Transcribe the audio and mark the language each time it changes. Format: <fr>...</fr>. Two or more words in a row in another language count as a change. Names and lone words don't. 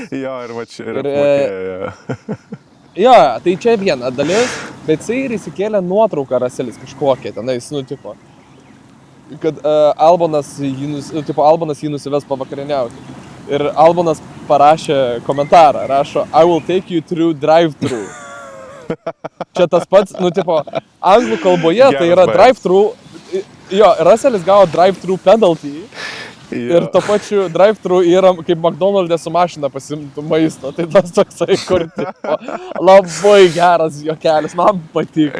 <lt>Jo, ir va čia ir apmokėjo. Jo, tai čia viena dalis, bet jisai ir įsikėlė nuotrauką Russellas kažkokią tenais, tipo, kad Albonas jį nusives pavakarieniauti. Ir Albonas parašė komentarą, rašo,</lt> <en>I will take you through drive-thru.</en> <lt>Čia tas pats, tipo, anglų kalboje tai yra drive-thru, jo, Russellas gavo</lt> <en>drive-thru penalty.</en> <lt>Ir to pačiu drive-thru yra kaip McDonald'e su mašina pasimtų maisto. Tai tas toksai, kur tipo, labai geras juokelis, man patiko.</lt>